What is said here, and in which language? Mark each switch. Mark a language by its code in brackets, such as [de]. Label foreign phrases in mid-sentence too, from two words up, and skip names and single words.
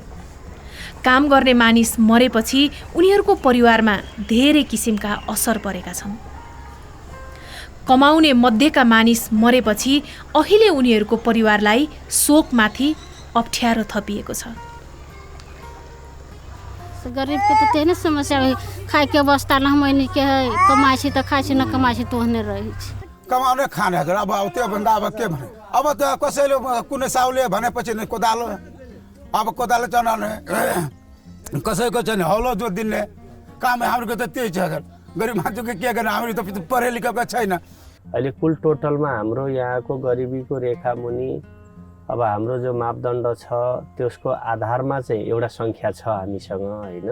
[ne] काम गर्ने मानिस मरेपछि उनीहरूको परिवारमा धेरै किसिमका असर परेका छन्। कमाउने मध्येका मानिस मरेपछि अहिले उनीहरूको परिवारलाई शोकमाथि अप्ठ्यारो थपिएको छ। [mai] गरीबके त त्यही नै समस्या है, खाइके अवस्था नहमैनी के है, कमाइ छी त खाइ छी, न कमाइ छी त ओहने रहै छी। [ne] कमाउने खाने अब त्योभन्दा अब के भने, अब त कसैले कुनै साउले भनेपछि नै कोदालो, अब कोदालो चलाउने, कसैको चाहिँ हौलो जोत दिने काम हाम्रो त त्यही छ। गरिब मान्छेको के गर्ने, हाम्रो त पढे लेखेको छैन। अहिले कुल टोटलमा हाम्रो यहाँको गरिबीको रेखा मुनि अब हाम्रो जो मापदण्ड छ त्यसको आधारमा चाहिँ एउटा सङ्ख्या छ हामीसँग होइन।